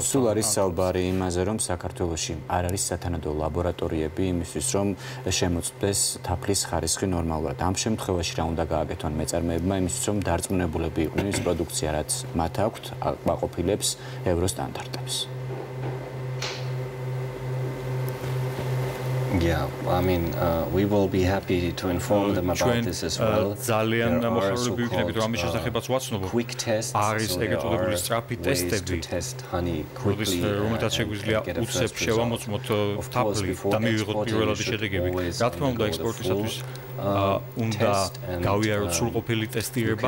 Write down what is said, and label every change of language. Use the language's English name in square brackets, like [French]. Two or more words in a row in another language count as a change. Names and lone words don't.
[Georgian] სულ არის საუბარი იმაზე, რომ საქართველოში არ არის სათანადო ლაბორატორიები იმისთვის, რომ შემოწმდეს თაფლის ხარისხი ნორმალურად. ამ შემთხვევაში რა უნდა გააკეთონ მეწარმეებმა იმისთვის, რომ დარწმუნებულები იყვნენ ის პროდუქცია, რაც მათ აქვთ, აყოფილებს ევროსტანდარტებს. [English] Yeah, I mean, we will be happy to inform them about this as well. [Georgian] ძალიან მოხარული ვიქნებით, რომ ამის შესახებაც ვაცნობო. არის ეგრეთ წოდებული სწრაფი ტესტები, რომელთაც შეგვიძლია უცებ შევამოწმოთ თაფლი და მივიღოთ პირველადი შედეგები. რა თქმა უნდა, ექსპორტისათვის უნდა გავიაროთ სრულყოფილი ტესტირება.